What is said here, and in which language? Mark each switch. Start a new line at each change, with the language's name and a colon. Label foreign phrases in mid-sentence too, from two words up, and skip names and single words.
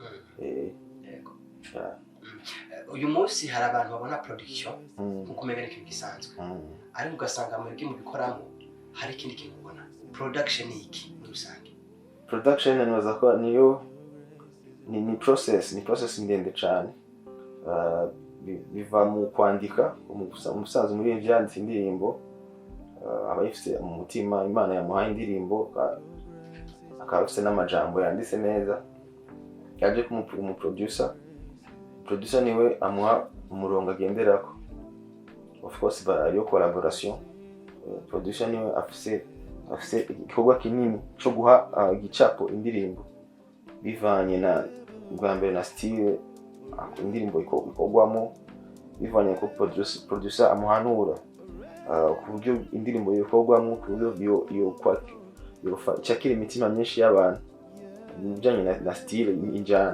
Rundi: Uyu munsi hari abantu babona production nkuko umenya ikintu gisanzwe, ariko ugasanga mu bikoramo hari ikindi kintu ubona. Production ni iki muri rusange? Production naza ko niyo ni process ndende cyane. Biva mu kwandika, umusaza umuririmbyi yanditse indirimbo, aba yifise mu mutima, Imana yamuhaye indirimbo, akaba afise n'amajambo yanditse neza, yaje mu producer niwe amuha umurongo agenderako.
English: Of course
Rundi: ariyo collaboration. Producer niwe afise igikorwa kinini cyo guha igicapo indirimbo, bivanye na bwa mbere na style indirimbo ikorwamo, bivanye ko producer amuhanura ku buryo indirimbo ikorwamo, ku buryo cyakira imitima myinshi y'abantu, bijanye na style injana.